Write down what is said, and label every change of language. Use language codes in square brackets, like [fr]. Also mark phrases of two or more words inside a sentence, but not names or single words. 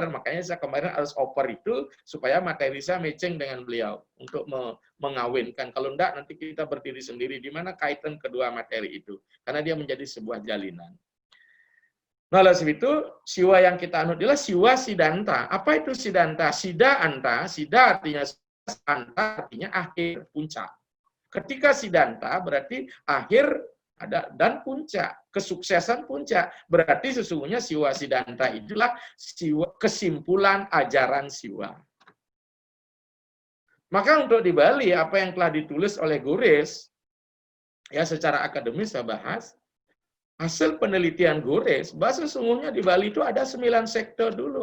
[id] Makanya saya kemarin harus oper itu supaya materi saya matching dengan beliau untuk mengawinkan. Kalau enggak nanti kita berdiri sendiri di mana kaitan kedua materi itu karena dia menjadi sebuah jalinan. Nah, oleh sebab itu, siwa yang kita anut adalah siwa sidanta. Apa itu sidanta? Sida anta, sida artinya anta artinya akhir, puncak. Ketika sidanta berarti akhir ada dan puncak, kesuksesan puncak. Berarti sesungguhnya siwa sidanta itulah siwa, kesimpulan ajaran siwa. Maka untuk di Bali, apa yang telah ditulis oleh Gores, ya secara akademis saya bahas, hasil penelitian Gores, bahwa sesungguhnya di Bali itu ada 9 sektor dulu.